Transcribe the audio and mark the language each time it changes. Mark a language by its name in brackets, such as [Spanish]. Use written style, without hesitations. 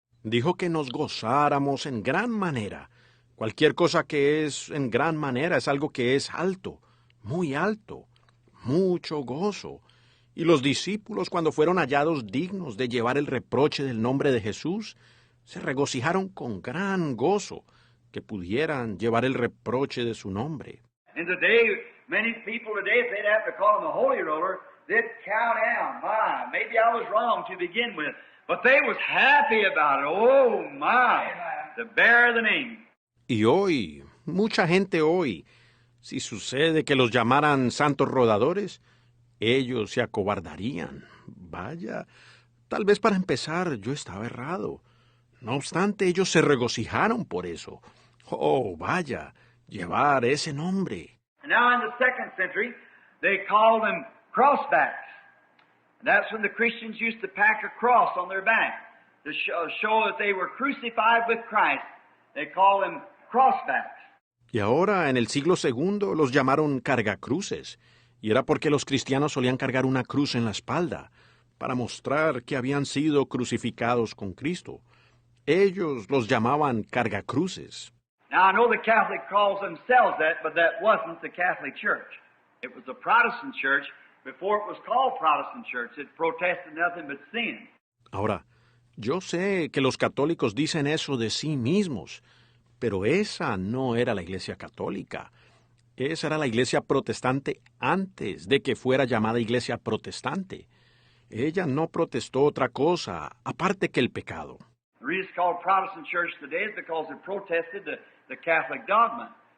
[Spanish] Dijo que nos gozáramos en gran manera. Cualquier cosa que es en gran manera es algo que es alto, muy alto, mucho gozo. Y los discípulos, cuando fueron hallados dignos de llevar el reproche del nombre de Jesús, se regocijaron con gran gozo que pudieran llevar el reproche de su nombre. [English] And today, many people today, if they'd have to call him a holy roller, they'd cow down. My, maybe I was wrong to begin with. But they was happy about it. Oh, my, to bear the name. [Spanish] Y hoy, mucha gente hoy, si sucede que los llamaran santos rodadores, ellos se acobardarían. Vaya, tal vez para empezar yo estaba errado. No obstante, ellos se regocijaron por eso. Oh, vaya, llevar ese nombre. [English] Now in the 2nd century, they called them crossbacks. That's when the Christians used to pack a cross on their back to show that they were crucified with Christ. They called them crossbacks. [Spanish] Y ahora, en el siglo II, los llamaron cargacruces. Y era porque los cristianos solían cargar una cruz en la espalda, para mostrar que habían sido crucificados con Cristo. Ellos los llamaban cargacruces. [English] Now, I know the Catholic calls themselves that, but that wasn't the Catholic Church. It was the Protestant Church. Before it was called Protestant Church, it protested nothing but sin. [Spanish] Ahora, yo sé que los católicos dicen eso de sí mismos, pero esa no era la Iglesia Católica. Esa era la Iglesia Protestante antes de que fuera llamada Iglesia Protestante. Ella no protestó otra cosa, aparte que el pecado. [English] The reason it's called Protestant Church today is because it protested the Catholic dogma.